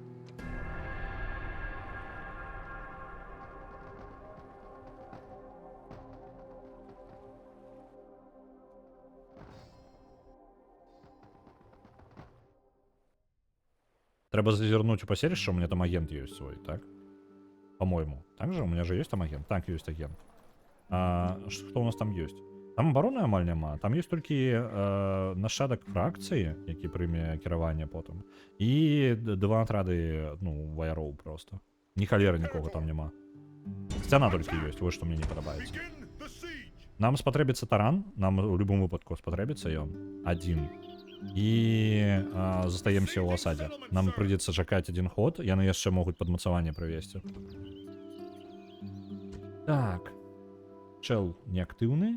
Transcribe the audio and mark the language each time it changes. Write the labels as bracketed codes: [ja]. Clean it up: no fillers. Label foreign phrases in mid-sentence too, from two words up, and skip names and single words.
[be] Трэба зазірнуць у паселішча, [ru] у меня там агент [be] ёсць свой, так? [ru] По-моему. Так же? У меня же есть там агент? Так, [be] ёсць агент. Што у нас там ёсць? Там абароны амаль няма. Там ёсць толькі нашчадак фракцыі, які прыме кіраванне потым. І 2 атрады, ну, ваяроў просто. Ні халеры нікога там няма. Сцяна толькі ёсць, вось што мне не падабаецца. [en] Begin the siege. [be] Нам спатрэбіцца таран, нам у любым выпадку спатрэбіцца ён. Адзін. І застаемся ў асадзе. Нам прыйдзецца чакаць адзін ход, яны яшчэ могуць падмацаванне правесці. Так. Чэл неактыўны.